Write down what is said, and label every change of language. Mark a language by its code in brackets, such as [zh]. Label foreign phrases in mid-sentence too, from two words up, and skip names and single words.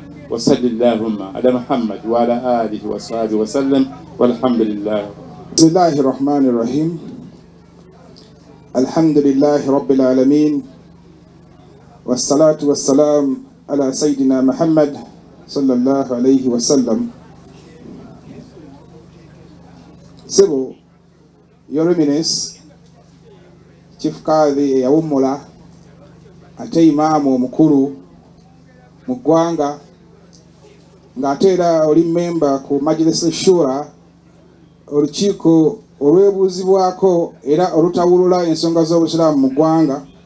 [ar] وصل اللهم على محمد وعلى آله وصحبه وسلم والحمد لله. بسم الله الرحمن الرحيم. الحمد لله رب العالمين والصلاة والسلام على سيدنا محمد صلى الله عليه وسلم. [lg] Sebo, [en] Your Eminence, [lg] Chief Kadhi Yawumula, ate Imamu Mukuru Mugwanga, ng'ate era oli memba ku Majlis Shura, olukiiko olwebuuzibwako era olutawulula ensonga z'obusiraamu mu ggwanga,